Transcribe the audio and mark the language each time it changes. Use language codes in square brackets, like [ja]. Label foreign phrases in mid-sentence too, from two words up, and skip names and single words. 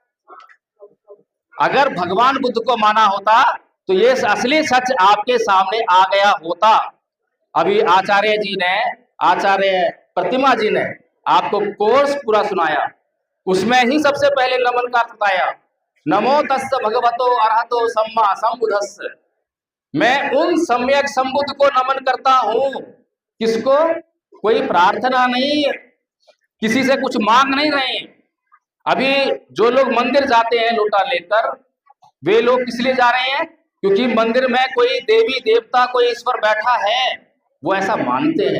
[hi] अगर भगवान बुद्ध को माना होता तो ये असली सच आपके सामने आ गया होता। अभी आचार्य जी ने, आचार्य प्रतिमा जी ने आपको कोर्स पूरा सुनाया, उसमें ही सबसे पहले नमन का अर्थ बताया। [pi] नमो तस्स भगवतो अरहतो सम्मा संबुद्धस्स। [hi] मैं उन सम्यक संबुद्ध को नमन करता हूं। किसको? कोई प्रार्थना नहीं, किसी से कुछ मांग नहीं रहे। अभी जो लोग मंदिर जाते हैं लोटा लेकर, वे लोग किस लिए जा रहे हैं? क्योंकि मंदिर में कोई देवी देवता, कोई ईश्वर बैठा है, वो ऐसा मानते हैं।